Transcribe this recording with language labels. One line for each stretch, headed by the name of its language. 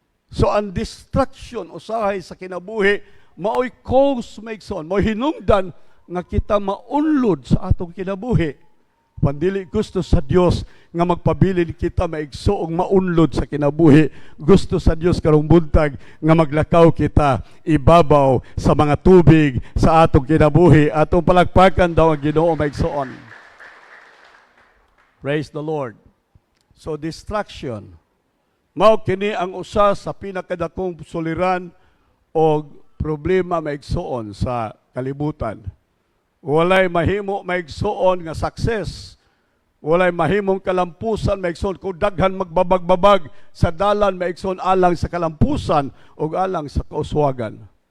Cebuano: So, ang distraction, usahay sa kinabuhi, mao'y cause, maigsoon, mao'y hinungdan nga kita maunlod sa atong kinabuhi. Pandili gusto sa Dios nga magpabilin kita maigsoong maunlod sa kinabuhi. Gusto sa Dios karong buntag nga maglakaw kita ibabaw sa mga tubig sa atong kinabuhi. Atong palagpakan daw ang Ginoo maigsoon.
English: Praise the Lord.
Cebuano: So distraction, mao kini ang usa sa pinakadakong suliran o problema maigsoon sa kalibutan. Walay mahimo maigsoon nga success. Walay mahimong kalampusan maigsoon kung daghan magbabag-babag sa dalan maigsoon alang sa kalampusan o alang sa kauswagan.